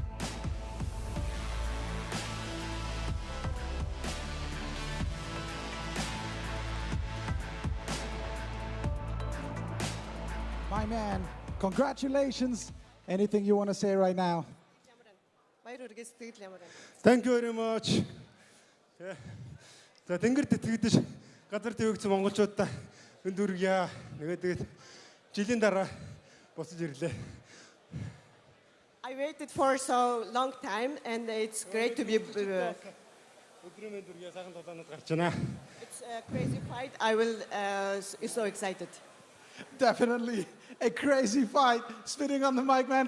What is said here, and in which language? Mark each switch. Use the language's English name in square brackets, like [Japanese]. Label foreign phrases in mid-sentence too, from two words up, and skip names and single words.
[English] My man, congratulations. Anything you want to say right now? Thank you very much. [Mongolian] За тэнгэр тэтгэдэж газар дэвэгч монголчуудаа өндөргийа. Тэгээд жилийн дараа босож ирлээ. [English] I waited for so long time, and it's great to be. It's a crazy fight. I will. So excited. Definitely a crazy fight. Spitting on the mic, man.